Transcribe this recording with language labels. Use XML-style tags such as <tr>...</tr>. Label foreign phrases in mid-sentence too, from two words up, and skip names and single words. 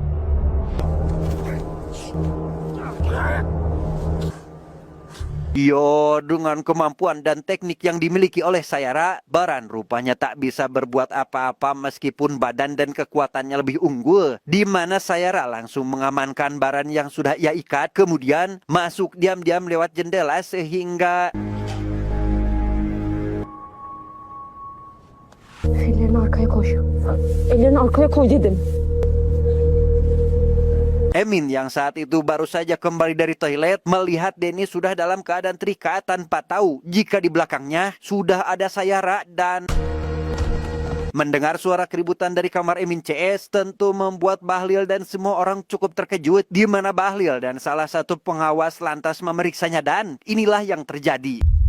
<id>dengan kemampuan dan teknik yang dimiliki oleh Sayara, Baran rupanya tak bisa berbuat apa-apa meskipun badan dan kekuatannya lebih unggul, di mana Sayara langsung mengamankan Baran yang sudah ia ikat, kemudian masuk diam-diam lewat jendela sehingga</id> <tr>Ellerini arkaya koy. Ellerini arkaya koy dedim.</tr> <id>Emin yang saat itu baru saja kembali dari toilet melihat Dennis sudah dalam keadaan terikat tanpa tahu jika di belakangnya sudah ada Sayara, dan mendengar suara keributan dari kamar Emin CS tentu membuat Bahlil dan semua orang cukup terkejut, di mana Bahlil dan salah satu pengawas lantas memeriksanya, dan inilah yang terjadi.</id>